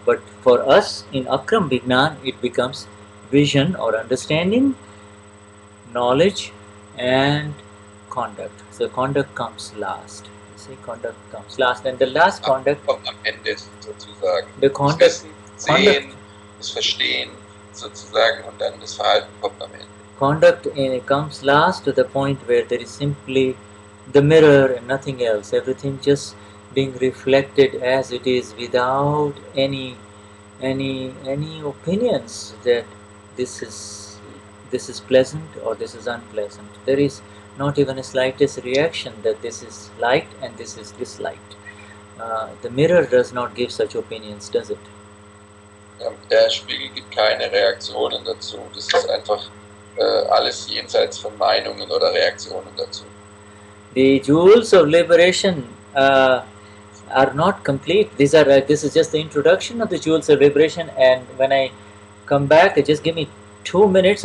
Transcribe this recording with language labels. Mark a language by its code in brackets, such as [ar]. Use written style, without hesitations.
[en] But for us in Akram Vignan, it becomes vision or understanding, knowledge, and conduct. So conduct comes last. You see, conduct comes last, and the last conduct [de] kommt am Ende sozusagen. [en] The conduct, [de] das Wissen, Sehen, das Verstehen sozusagen und dann das Verhalten kommt am Ende. [en] Conduct comes last to the point where there is simply the mirror and nothing else. Everything just being reflected as it is, without any opinions that this is pleasant or this is unpleasant. There is not even a slightest reaction that this is liked and this is disliked. The mirror does not give such opinions, does it? [de] Der Spiegel gibt keine Reaktionen dazu. Das ist einfach alles jenseits von Meinungen oder Reaktionen dazu. [en] The jewels of liberation are not complete. This is just the introduction of the jewels of liberation, and when I come back, just give me 2 minutes.